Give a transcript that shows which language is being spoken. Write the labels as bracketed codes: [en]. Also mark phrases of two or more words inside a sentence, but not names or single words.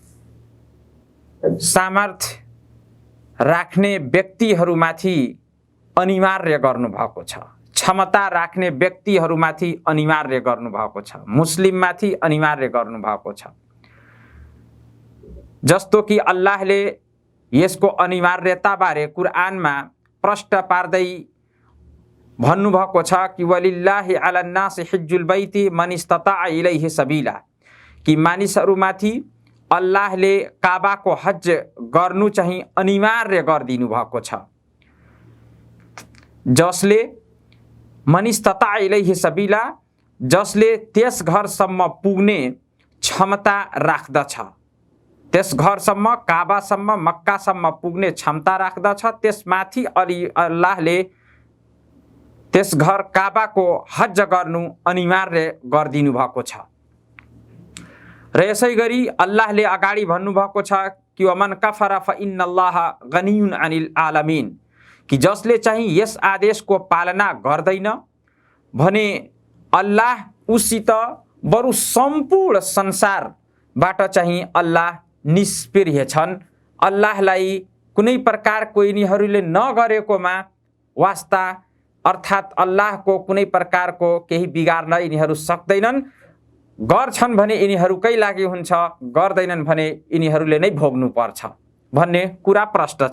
[ne] सामर्थ्य राख्ने व्यक्तिहरूमाथि अनिवार्य गर्नुभएको छ, क्षमता राख्ने व्यक्तिहरूमाथि अनिवार्य गर्नुभएको छ, मुस्लिममाथि अनिवार्य गर्नुभएको छ। जस्तो कि अल्लाहले यसको अनिवार्यताबारे कुरआनमा प्रष्ट पार्दै भन्नुभएको छ कि [ar] ولله على الناس حج البيت من استطاع إليه سبيلا, [ne] कि मानिसहरूमाथि अल्लाहले काबाको हज गर्नु चाहिँ अनिवार्य गरिदिनु भएको छ, जसले [ar] من استطاع إليه سبيلا, [ne] जसले त्यस घरसम्म पुग्ने क्षमता राख्दछ, त्यस घरसम्म, काबासम्म, मक्कासम्म पुग्ने क्षमता राख्दछ, त्यसमाथि अल्लाहले त्यस घर काबाको हज गर्नु अनिवार्य गरिदिनु भएको छ। र यसै गरी अल्लाहले अगाडि भन्नुभएको छ कि [ar] ومن كفر فإن الله غني عن العالمين, [ne] कि जसले चाहिँ यस आदेशको पालना गर्दैन भने अल्लाह उसित बरु सम्पूर्ण संसारबाट चाहिँ अल्लाह निष्प्रिय छन्। अल्लाहलाई कुनै प्रकारको यिनीहरूले नगरेकोमा वास्ता अर्थात् अल्लाहको कुनै प्रकारको केही बिगार्न यिनीहरू सक्दैनन्, गर्छन् भने यिनीहरूकै लागि हुन्छ, गर्दैनन् भने यिनीहरूले नै भोग्नु पर्छ भन्ने कुरा प्रष्ट छ।